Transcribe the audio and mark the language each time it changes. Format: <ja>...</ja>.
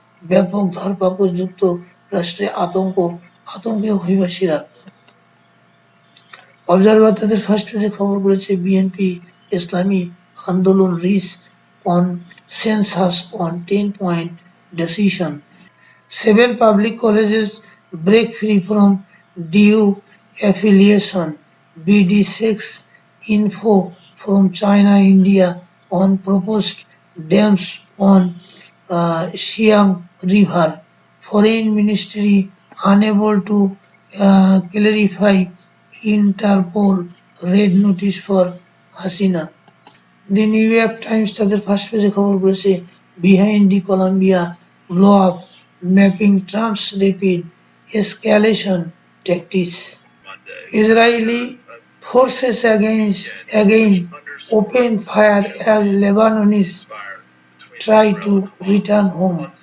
<bn>ব্যাপক ধরপাকড়, যুক্তরাষ্ট্রে আতঙ্কে অভিবাসীরা। অবজারভার তাদের ফার্স্ট পেজে খবর করেছে বিএনপি ইসলামী আন্দোলন</bn> <en>Reach consensus on 10-point decision. 7 public colleges break free from DU affiliation. BD6 info from China, India on proposed dams on Siang River. Foreign Ministry unable to clarify Interpol red notice for Hasina. The New York Times</en> <bn>তাদের first পেজে খবর করেছে</bn> <en>Behind the Colombia blow up mapping Trump's rapid escalation tactics. Israeli forces again open fire as Lebanese try to return home.</en>